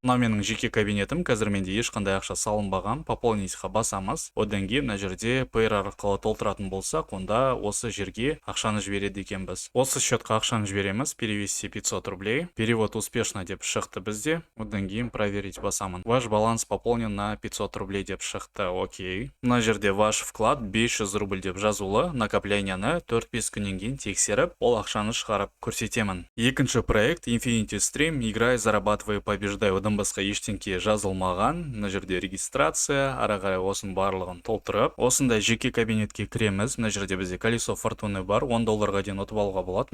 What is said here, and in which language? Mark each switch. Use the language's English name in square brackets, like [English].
[Kazakh] Мына менің жеке кабинетім, қазір менде ешқандай ақша салынбаған. Пополнитьға басамыз, одан кейін мына жерде Payer арқылы толтыратын болсақ, онда осы жерге ақшаны жібереді екенбіз. Осы счетқа ақшаны жібереміз, [Russian] перевести 500 рублей. Перевод успешно [Kazakh] деп шықты бізде. Одан кейін проверить басамын. [Russian] Ваш баланс пополнен на 500 рублей [Kazakh] деп шықты. Окей. Мына жерде [Russian] ваш вклад 500 рубль [Kazakh] деп жазулы. Накопленияны 4-5 күннен кейін тексеріп, ол ақшаны шығарып көрсетемін. Екінші проект Infinity Stream, [Russian] играй, зарабатывай, побеждай. [Kazakh] Одан басқа ештеңке жазылмаған. Мына жерде регистрация, ары қарай осының барлығын толтырып, осындай жеке кабинетке кіреміз. Мына жерде бізде [Russian] колесо фортуны [Kazakh] бар, 10 долларға дейін ұтып алуға болады.